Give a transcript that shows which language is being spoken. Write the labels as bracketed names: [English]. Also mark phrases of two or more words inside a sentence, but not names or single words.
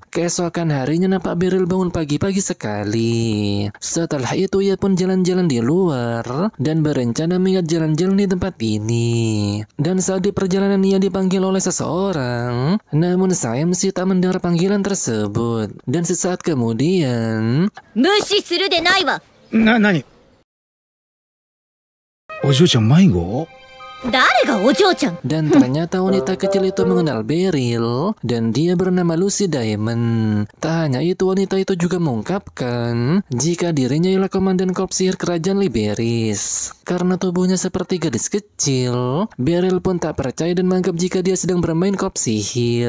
[Indonesian] Keesokan harinya nampak Beryl bangun pagi-pagi sekali. Setelah itu ia pun jalan-jalan di luar dan berencana mengingat jalan-jalan di tempat ini. Dan saat di perjalanan ia dipanggil oleh seseorang, namun sang MC tak mendengar panggilan tersebut. Dan sesaat kemudian [Japanese] 無視するでないわ。何お嬢ちゃん迷子誰がお嬢ちゃん。 [Indonesian] dan ternyata wanita kecil itu mengenal Beryl dan dia bernama Lucy Diamond. Tak hanya itu, wanita itu juga mengungkapkan jika dirinya ialah komandan korps sihir kerajaan Liberis. Karena tubuhnya seperti gadis kecil, Beryl pun tak percaya dan menganggap jika dia sedang bermain korps sihir.